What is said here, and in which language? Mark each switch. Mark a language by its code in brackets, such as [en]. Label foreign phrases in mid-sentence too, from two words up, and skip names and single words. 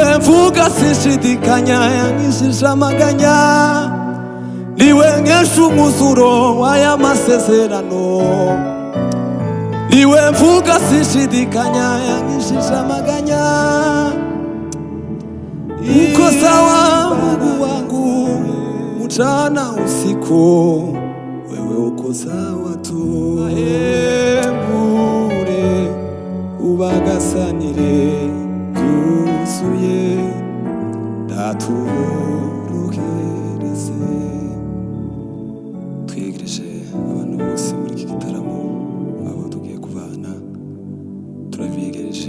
[rw] niwe mvuga sinshidikanya, yankishije amaganya, niwe nkesha umuzuro w'aya masezerano, niwe mvuga sinshidikanya, yankishije amaganya. [sw] Uko sawa Mungu wangu mchana usiku, wewe uko sawa tu. [rw] Ahembure ubagasanire byuzuye, datuborohereze. Twegereje abantu bose muri iki gitaramo, abo tugiye kuvana turabigereje.